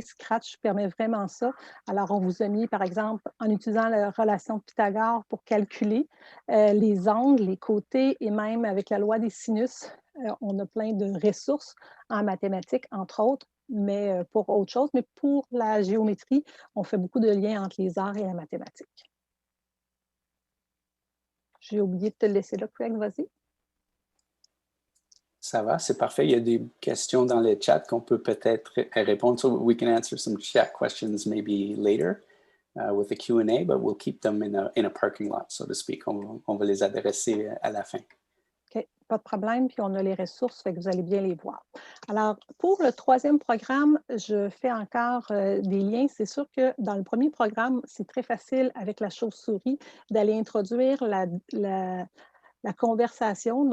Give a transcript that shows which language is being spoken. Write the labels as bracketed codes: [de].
[fr] Scratch permet vraiment ça. Alors, on vous a mis, par exemple, en utilisant la relation de Pythagore pour calculer les angles, les côtés et même avec la loi des sinus, on a plein de ressources en mathématiques, entre autres, mais pour autre chose. Mais pour la géométrie, on fait beaucoup de liens entre les arts et la mathématique. J'ai oublié de te laisser là, Craig, vas-y. Ça va, c'est parfait. Il y a des questions dans le chat qu'on peut peut-être répondre. [en] So we can answer some chat questions maybe later with the Q&A, but we'll keep them in a parking lot, so to speak. [fr] On va les adresser à la fin. OK, pas de problème. Puis on a les ressources, fait que vous allez bien les voir. Alors, pour le troisième programme, je fais encore des liens. C'est sûr que dans le premier programme, c'est très facile avec la chauve-souris d'aller introduire la conversation.